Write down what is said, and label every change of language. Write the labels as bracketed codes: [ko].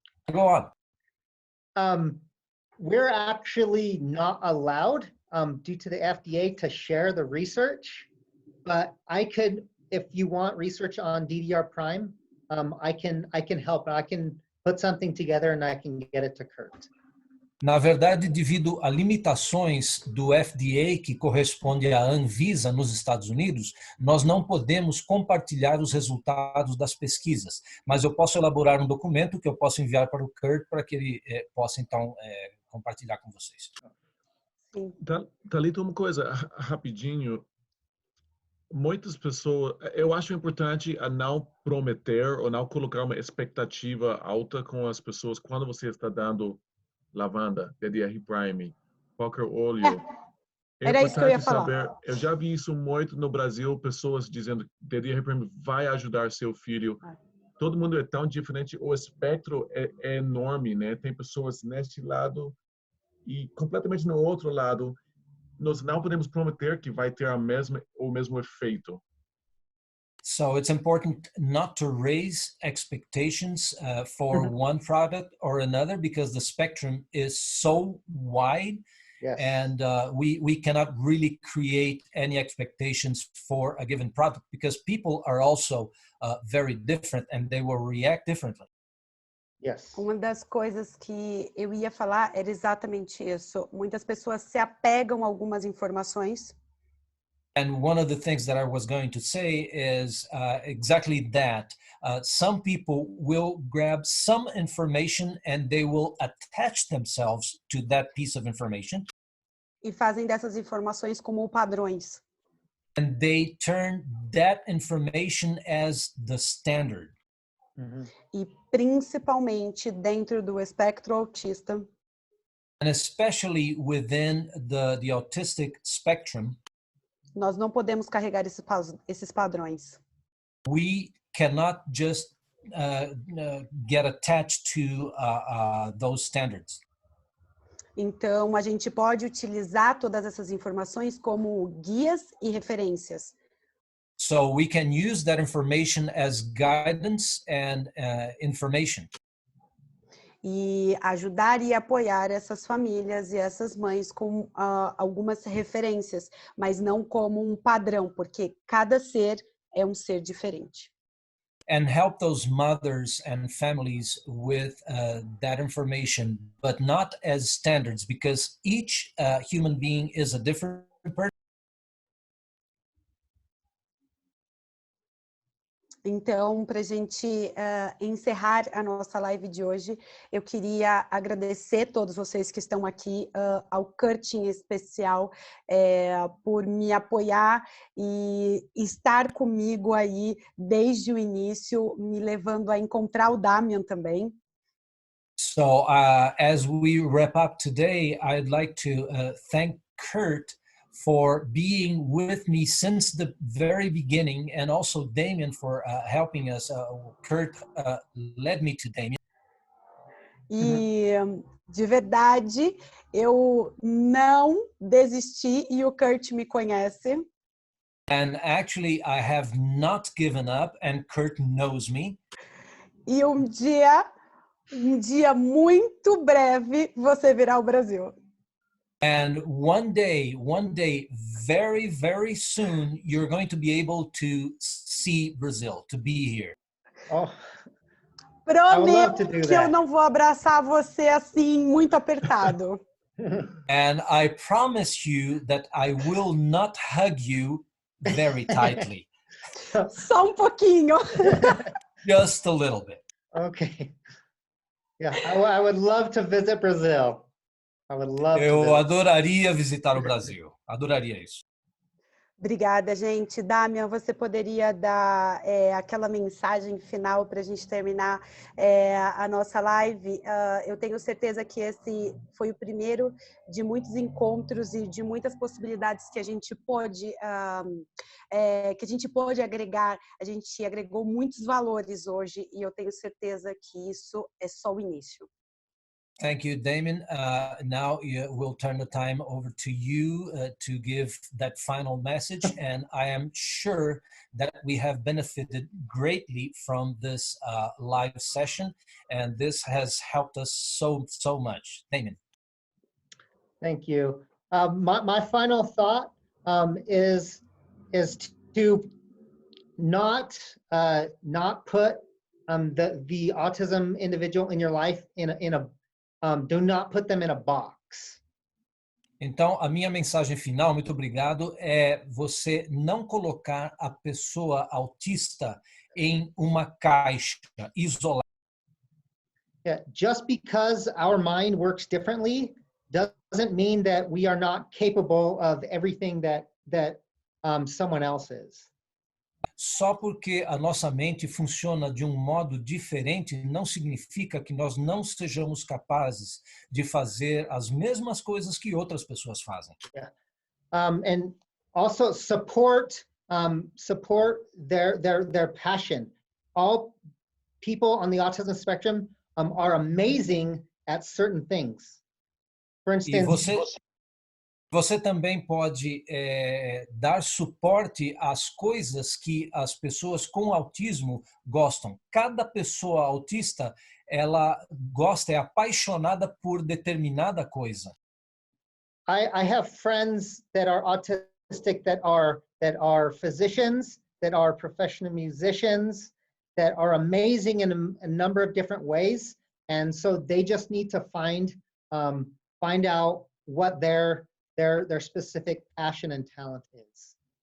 [en] Go on. We're actually not allowed due to the FDA to share the research, but I could, if you want research on DDR Prime, I can help. I can put something together and I can get it to Kurt. [pt] Na verdade, devido a limitações do FDA, que corresponde à Anvisa nos Estados Unidos, nós não podemos compartilhar os resultados das pesquisas, mas eu posso elaborar um documento que eu posso enviar para o Kurt para que ele possa, então, compartilhar com vocês. Thalita, uma coisa, rapidinho. Muitas pessoas, eu acho importante a não prometer ou não colocar uma expectativa alta com as pessoas quando você está dando lavanda, DDR Prime, qualquer óleo. Era isso que eu ia falar. Saber, eu já vi isso muito no Brasil, pessoas dizendo que DDR Prime vai ajudar seu filho. Todo mundo é tão diferente, o espectro é enorme, né? Tem pessoas neste lado e completamente no outro lado. Nós não podemos prometer que vai ter o mesmo efeito. [en] So it's important not to raise expectations for one product or another because the spectrum is so wide. Yes. And we cannot really create any expectations for a given product because people are also very different and they will react differently. Yes. [pt] Uma das coisas que eu ia falar era exatamente isso. Muitas pessoas se apegam a algumas informações. [en] And one of the things that I was going to say is exactly that. Some people will grab some information and they will attach themselves to that piece of information. [pt] E fazem dessas informações como padrões. [en] And they turn that information as the standard. [pt] E principalmente dentro do espectro autista. [en] And especially within the autistic spectrum. [pt] Nós não podemos carregar esses padrões. [en] We cannot just get attached to those standards. [pt] Então, a gente pode utilizar todas essas informações como guias e referências. [en] So we can use that information as guidance and information. [pt] E ajudar e apoiar essas famílias e essas mães com algumas referências, mas não como um padrão, porque cada ser é um ser diferente. [en] And help those mothers and families with that information, but not as standards, because each human being is a different person. [pt] Então, para a gente encerrar a nossa live de hoje, eu queria agradecer a todos vocês que estão aqui, ao Kurt em especial, por me apoiar e estar comigo aí desde o início, me levando a encontrar o Damian também. [en] So as we wrap up today, I'd like to thank Kurt for being with me since the very beginning, and also Damien for helping us. Kurt led me to Damien. [pt] E, de verdade, eu não desisti e o Kurt me conhece. [en] And actually, I have not given up, and Kurt knows me. [pt] E um dia dia muito breve, você virá ao Brasil. [en] And one day, very, very soon, you're going to be able to see Brazil, to be here. Oh, I would love to [pt] Prometo [en] do [pt] que eu [en] that. [pt] não vou abraçar você assim, muito apertado. [en] And I promise you that I will not hug you very tightly, [pt] Só um pouquinho. [en] just a little bit. Okay. Yeah, I would love to visit Brazil. I would love to [pt] Eu [en] visit. [pt] adoraria visitar o Brasil, adoraria isso. Obrigada, gente. Damian, você poderia dar aquela mensagem final para a gente terminar a nossa live? Eu tenho certeza que esse foi o primeiro de muitos encontros e de muitas possibilidades que a gente pôde agregar. A gente agregou muitos valores hoje e eu tenho certeza que isso é só o início. [en] Thank you, Damon. Now we'll turn the time over to you to give that final message. And I am sure that we have benefited greatly from this live session. And this has helped us so much. Damon. Thank you. My final thought is to not put the autism individual in your life do not put them in a box. [pt] Então, a minha mensagem final, muito obrigado, é você não colocar a pessoa autista em uma caixa isolada. [en] Yeah, just because our mind works differently doesn't mean that we are not capable of everything that someone else is. [pt] Só porque a nossa mente funciona de um modo diferente não significa que nós não sejamos capazes de fazer as mesmas coisas que outras pessoas fazem. [en] Yeah. And also support their passion. All people on the autism spectrum are amazing at certain things. For instance, [pt] Você também pode dar suporte às coisas que as pessoas com autismo gostam. Cada pessoa autista, ela gosta, é apaixonada por determinada coisa. [en] I have friends that are autistic that are physicians, that are professional musicians, that are amazing in a number of different ways, and so they just need to find out what their specific passion and talent is.